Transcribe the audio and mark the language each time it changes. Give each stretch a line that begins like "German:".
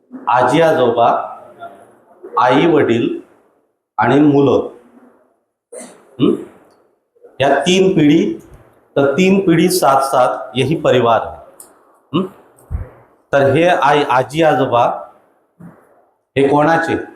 Marathi: आजी आजोबा, आई वडील आणि मुलं, या 3 पिढी. तर 3 पिढी
Hindi: साथ साथ यही परिवार है.
Marathi: तर हे आजी आजोबा हे कोणाचे?